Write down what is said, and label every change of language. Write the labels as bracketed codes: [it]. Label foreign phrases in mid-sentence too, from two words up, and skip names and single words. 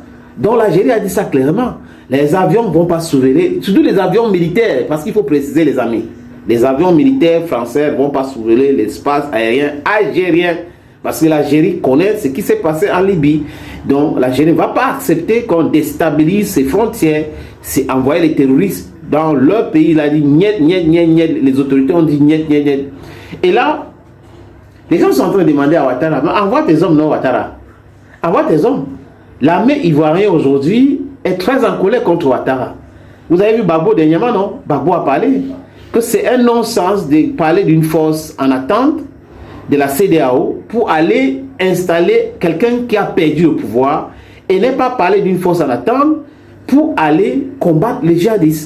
[fr] Donc l'Algérie a dit ça clairement. Les avions ne vont pas surveiller, surtout les avions militaires, parce qu'il faut préciser les amis. Les avions militaires français ne vont pas surveiller l'espace aérien algérien. Parce que l'Algérie connaît ce qui s'est passé en Libye. Donc l'Algérie ne va pas accepter qu'on déstabilise ses frontières. C'est envoyer les terroristes dans leur pays. Il a dit niet, niet, niet, niet. Les autorités ont dit niet, niet, niet. Et là, les gens sont en train de demander à Ouattara, envoie tes hommes, non Ouattara. Envoie tes hommes. L'armée ivoirienne aujourd'hui est très en colère contre Ouattara. Vous avez vu Gbagbo dernièrement, non? Gbagbo a parlé que c'est un non-sens de parler d'une force en attente de la CEDEAO pour aller installer quelqu'un qui a perdu le pouvoir et ne pas parler d'une force en attente pour aller combattre les djihadistes.